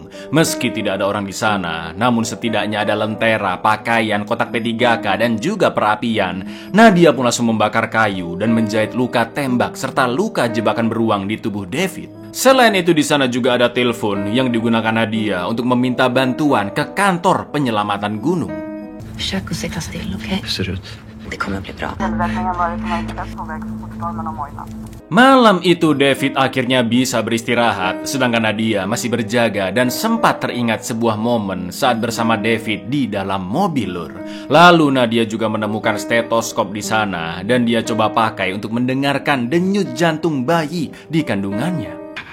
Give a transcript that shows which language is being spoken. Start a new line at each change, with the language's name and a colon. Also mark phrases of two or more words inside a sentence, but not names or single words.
Indonesian: Meski tidak ada orang di sana, namun setidaknya ada lentera, pakaian, kotak P3K dan juga perapian. Nadia pun langsung membakar kayu dan menjahit luka tembak serta luka jebakan beruang di tubuh David. Selain itu di sana juga ada telepon yang digunakan Nadia untuk meminta bantuan ke kantor penyelamatan gunung.
Swedish: Försök att sitta still, okej? Hur ser det ut? Det kommer att bli bra.
Indonesian: Malam itu David akhirnya bisa beristirahat, sedangkan Nadia masih berjaga dan sempat teringat sebuah momen saat bersama David di dalam mobil lur. Lalu Nadia juga menemukan stetoskop di sana dan dia coba pakai untuk mendengarkan denyut jantung bayi di kandungannya.